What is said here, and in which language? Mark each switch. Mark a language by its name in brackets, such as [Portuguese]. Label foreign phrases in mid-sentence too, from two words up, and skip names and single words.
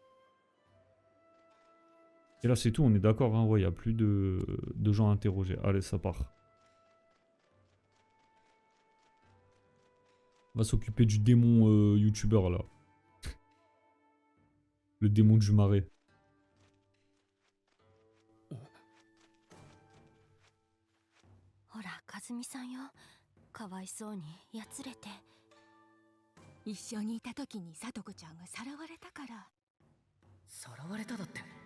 [French] Et là c'est tout, on est d'accord, hein, ouais, il n'y a plus de gens à interroger. Allez, ça part. On va s'occuper du démon youtubeur là. Le démon du marais. [Japanese] ほら、かずみさんよ。かわいそうにやつれて。一緒にいた時にさとこちゃんがさらわれたから。さらわれただって。